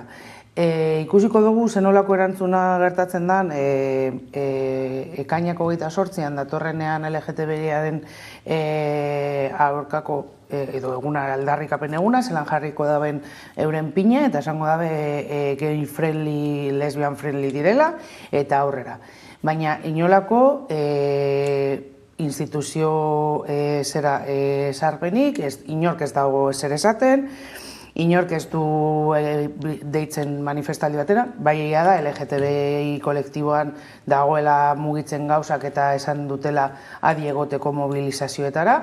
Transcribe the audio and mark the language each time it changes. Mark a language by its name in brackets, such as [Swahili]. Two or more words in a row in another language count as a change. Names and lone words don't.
[Basque] Ikusiko dugu zenolako erantzuna gertatzen den ekainako 28an datorrenean LGTBIaren aurkako edo eguna aldarrikapen eguna, zelan jarriko daben euren pina, eta esango dabe [English] gay friendly, lesbian friendly [Basque] direla, eta aurrera. Baina inolako instituzio sarpenik, inork ez dago ezer esaten, inork ez du deitzen manifestaldi batera, bai egia da LGTBI kolektiboan dagoela mugitzen gauzak eta esan dutela adi egoteko mobilizazioetara.